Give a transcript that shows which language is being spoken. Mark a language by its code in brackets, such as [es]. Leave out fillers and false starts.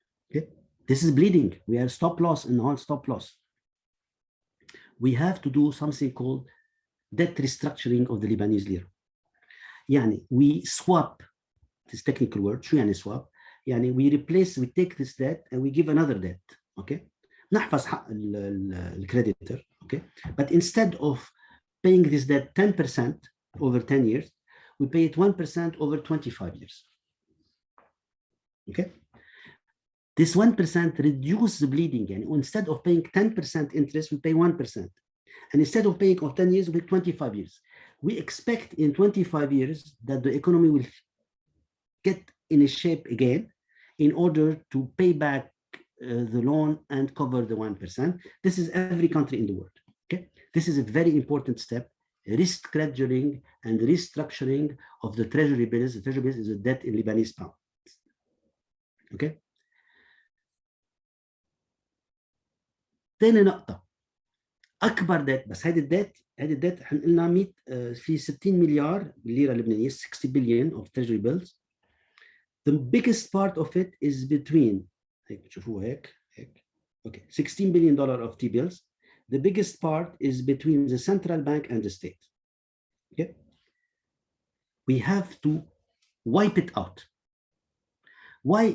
[en] Okay, this is bleeding. We are stop loss and hard stop loss. We have to do something called debt restructuring of the Lebanese lira. يعني we swap, this technical word, [ar] شو يعني [en] swap؟ يعني we take this debt and we give another debt. [ar] Okay, نحفظ حق الكريديتور. [en] Okay, but instead of paying this debt 10% over 10 years, we pay it 1% over 25 years. Okay, this 1% reduces the bleeding. And instead of paying 10% interest, we pay 1%. And instead of paying of 10 years, we pay 25 years. We expect in 25 years that the economy will get in a shape again in order to pay back the loan and cover the 1%. This is every country in the world. Okay, this is a very important step. Rescheduling and restructuring of the treasury bills. The treasury bills is a debt in Lebanese pound. Okay. [ar] ثاني نقطة، أكبر debt، بس هذه الديت احنا قلنا 100 في 60 مليار ليرة لبنانية، [en] 60 billion of treasury bills. The biggest part of it is between [ar] هيك تشوفوها هيك [en] okay, $16 billion of T-bills. The biggest part is between the central bank and the state. Okay, we have to wipe it out. Why?